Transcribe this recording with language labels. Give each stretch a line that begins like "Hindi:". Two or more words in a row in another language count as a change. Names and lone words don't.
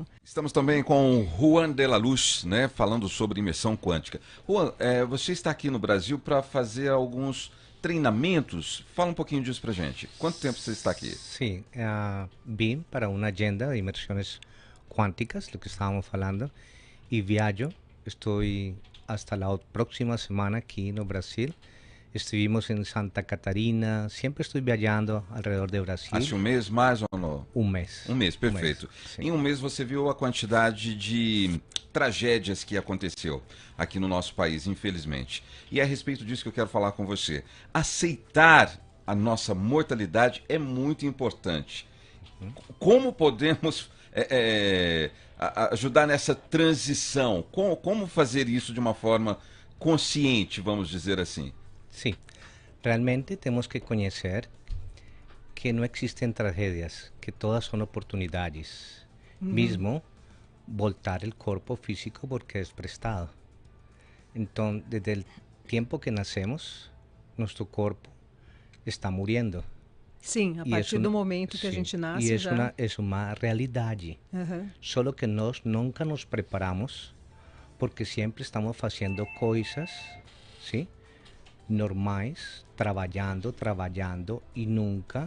Portuguese: Estamos também com Juan de la Luz, né, falando sobre imersão quântica. Juan, você está aqui no Brasil para fazer alguns treinamentos. Fala um pouquinho disso para gente. Quanto tempo você está aqui? Sim, vim para uma agenda de imersões quânticas, do que estávamos falando, e viajo.
Spanish: Estou hasta la próxima semana
Portuguese: aqui no Brasil
Spanish: estuvimos en Santa Catarina, siempre estoy viajando alrededor de Brasil.
Portuguese: Hace um mês mais ou não? Um mês. Um mês, perfeito. sim. Em um mês você viu a quantidade de tragédias que aconteceu aqui no nosso país, infelizmente. E é a respeito disso que eu quero falar com você. Aceitar a nossa mortalidade é muito importante. Como podemos ajudar nessa transição? Como fazer isso de uma forma consciente, vamos dizer assim?
Spanish: Sí, realmente tenemos que conocer que no existen tragedias, que todas son oportunidades. Mismo voltar el cuerpo físico porque es prestado. Entonces, desde el tiempo que nacemos, nuestro cuerpo está muriendo.
Portuguese: Sim, a E partir isso- do momento que a sim, gente nasce e já... é uma realidade. Aham. Solo que nós nunca nos preparamos porque sempre estamos fazendo coisas, sim, normais, trabalhando e nunca